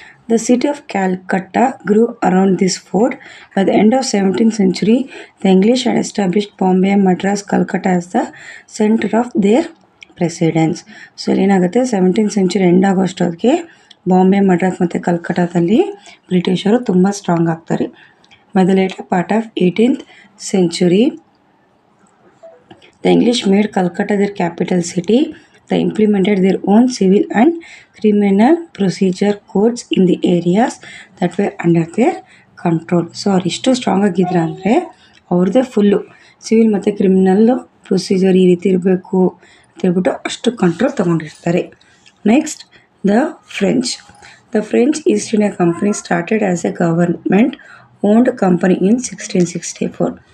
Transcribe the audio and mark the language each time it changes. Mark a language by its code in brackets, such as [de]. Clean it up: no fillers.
[en] The city of Calcutta grew around this fort. By the end of 17th century the English had established Bombay, Madras, Calcutta as the centre of their presidency. [kn] So ಇಲ್ಲಿ ಏನಾಗುತ್ತೆ, 17th century end ಆಗೋಷ್ಟೊತ್ತಿಗೆ Bombay, Madras ಮತ್ತು ಕಲ್ಕಟ್ಟಾದಲ್ಲಿ ಬ್ರಿಟಿಷರು ತುಂಬ strong ಆಗ್ತಾರೆ. [en] By the later part of 18th century the English made Calcutta their capital city. They implemented their own civil and criminal procedure codes in the areas that were under their control. [kn] So ಅವ್ರು ಎಷ್ಟು strong ಆಗಿದ್ರು ಅಂದರೆ ಅವ್ರದ್ದೇ full civil ಮತ್ತು criminal procedure ಈ ರೀತಿ ಇರಬೇಕು ಅಂತ ಹೇಳ್ಬಿಟ್ಟು ಅಷ್ಟು control ತೊಗೊಂಡಿರ್ತಾರೆ. [en] Next the French. The French East India Company started as a government owned company in 1664.